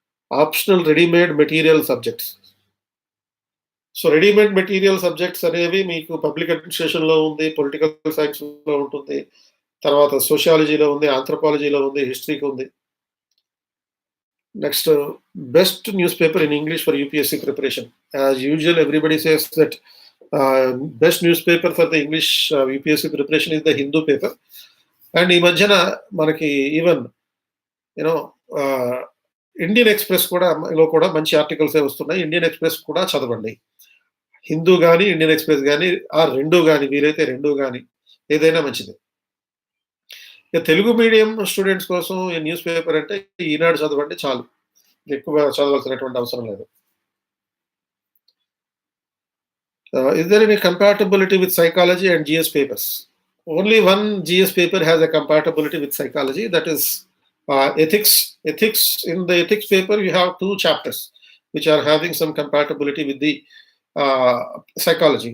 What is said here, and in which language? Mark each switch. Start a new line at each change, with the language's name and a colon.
Telugu: Optional readymade material subjects. So readymade material subjects అనేవి మీకు public అడ్మినిస్ట్రేషన్‌లో ఉంది, పొలిటికల్ సైన్స్‌లో ఉంటుంది, తర్వాత సోషియాలజీలో ఉంది, ఆంథ్రోపాలజీలో ఉంది, హిస్టరీకి ఉంది.
English: Next, best newspaper in English for UPSC preparation. As usual, everybody says that best newspaper for the English UPSC preparation is the Hindu paper.
Telugu: And ఈ మధ్యన మనకి ఈవెన్ ఇండియన్ ఎక్స్‌ప్రెస్ కూడా మంచి ఆర్టికల్సే వస్తున్నాయి. ఇండియన్ ఎక్స్‌ప్రెస్ కూడా చదవండి. హిందూ గాని, ఇండియన్ ఎక్స్‌ప్రెస్ గాని, 2 గాని వీలైతే 2 గాని ఏదైనా మంచిదే. తెలుగు మీడియం స్టూడెంట్స్ కోసం ఈ న్యూస్ పేపర్ అంటే ఈనాడు చదవండి చాలు. ఎక్కువ చదవాల్సినటువంటి అవసరం లేదు.
English: Is there any compatibility with psychology and GS papers? Only one GS paper has a compatibility with psychology, that is ethics. Ethics, in the ethics paper you have 2 chapters which are having some compatibility with the psychology.